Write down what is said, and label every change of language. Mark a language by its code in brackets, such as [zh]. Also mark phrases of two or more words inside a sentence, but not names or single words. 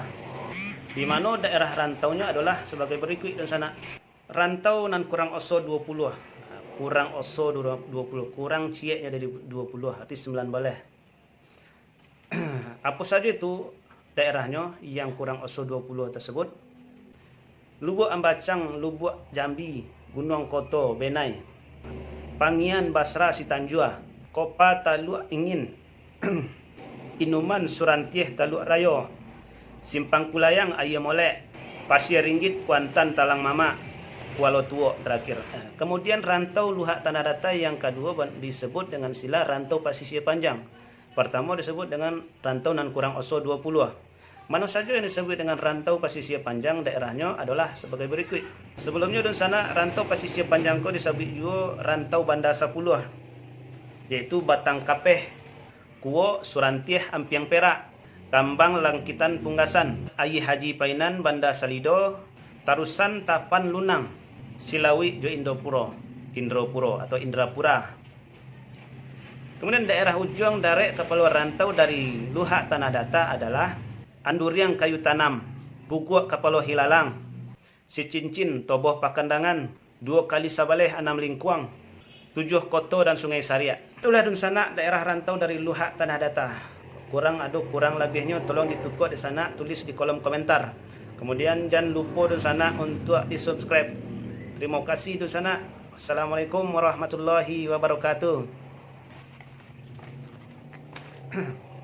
[id] Di mana daerah rantaunya adalah sebagai berikut di sana. [min] Rantau nan kurang oso 20. Kurang oso 20, kurang cieknya dari 20, arti 19. [id] Apa saja itu daerahnya yang [min] kurang oso 20 [id] tersebut? Lubuk Ambacang, Lubuk Jambi, Gunung Koto, Benai, Pangian Basra, Sitanjua, Kopa Taluk Ingin, Inuman Surantieh Taluk Rayo, Simpang Kulayang Ayam Molek, Pasir Ringgit Kuantan Talang Mama, Kuala Tuok terakhir. Kemudian rantau Luhak Tanah Datar yang kedua disebut dengan istilah rantau pasisir panjang. Pertama disebut dengan rantau [min] nan kurang oso 20. [id] Mana saja yang disebut dengan rantau pasisir panjang daerahnya adalah sebagai berikut. Sebelumnya di sana rantau pasisir panjang disebut juga rantau Bandar 10, yaitu Batang Kapeh, Kuo, Surantieh, Ampiang Perak, Kambang Langkitan Punggasan, Ayi Haji Painan, Bandar Salido, Tarusan Tapan Lunang, Silawi Jo Indopuro atau Indrapura. Kemudian daerah ujung darat kapal rantau dari Luhak Tanah Datar adalah Anduriang Kayu Tanam, Buguak Kapalo Hilalang, Sicincin Toboh Pakandangan, 2 kali Sabaleh 6 Lingkuang, 7 Koto dan Sungai Sariak. Itulah di sana daerah rantau dari Luhak Tanah Datar. Kurang lebihnya tolong ditukar di sana, tulis di kolom komentar. Kemudian jangan lupa di sana untuk di-subscribe. Terima kasih di sana. [ar] السلام عليكم ورحمة الله وبركاته.